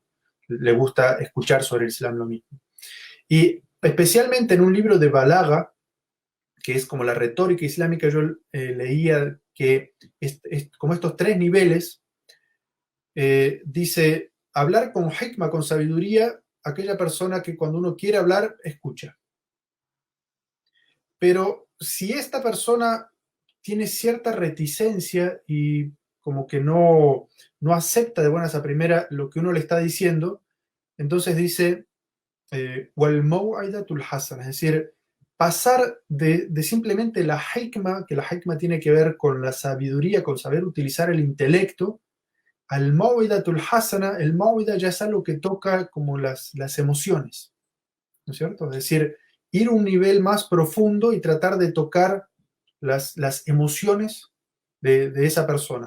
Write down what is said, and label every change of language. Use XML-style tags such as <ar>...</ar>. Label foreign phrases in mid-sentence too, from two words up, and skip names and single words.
<es>Le gusta escuchar sobre el Islam lo mismo. Y especialmente en un libro de Balaga, que es como la retórica islámica, yo leía que como estos tres niveles, dice, hablar con hikma, con sabiduría, aquella persona que cuando uno quiere hablar, escucha. Pero si esta persona tiene cierta reticencia y como que no acepta de buenas a primera lo que uno le está diciendo, entonces dice,</es> <ar>والموعظة الحسنة,</ar> <es>es decir, pasar de simplemente la hikma, que la hikma tiene que ver con la sabiduría, con saber utilizar el intelecto,</es> <ar>الموعظة الحسنة.</ar> <es>El maw'ida ya es algo que toca como las emociones, ¿no es cierto? Es decir, ir a un nivel más profundo y tratar de tocar las emociones de esa persona.</es>